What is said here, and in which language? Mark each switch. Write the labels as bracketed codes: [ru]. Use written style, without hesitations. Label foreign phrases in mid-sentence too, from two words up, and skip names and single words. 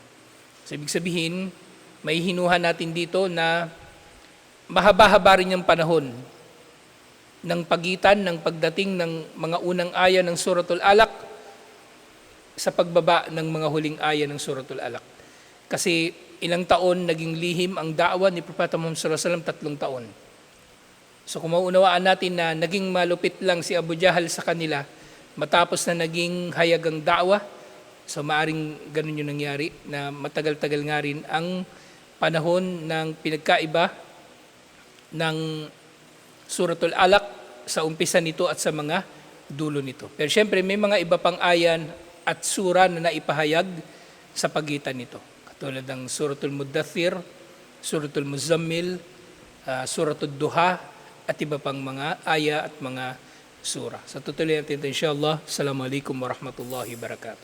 [tl] So, ibig sabihin, may hinuha natin dito na mahaba-haba rin yung panahon ng pagitan ng pagdating ng mga unang aya ng Suratul Alaq sa pagbaba ng mga huling aya ng Suratul Alaq. Kasi ilang taon naging lihim ang da'wa ni Propeta Muhammad [ar] sallallahu alaihi wasallam, [tl] 3 taon. So kung maunawaan natin na naging malupit lang si Abu Jahal sa kanila matapos na naging hayag ang da'wa, So maaring ganun yung nangyari na matagal-tagal nga rin ang panahon ng pinagkaiba ng Suratul Alaq sa umpisa nito at sa mga dulo nito. Pero syempre may mga iba pang ayan at sura na naipahayag sa pagitan nito. Katulad ng Suratul Muddathir, Suratul Muzammil, Suratul Duha, at iba pang mga aya at mga sura. Sa tutuloy natin ito insyaAllah. [ar] Assalamualaikum warahmatullahi wabarakatuh.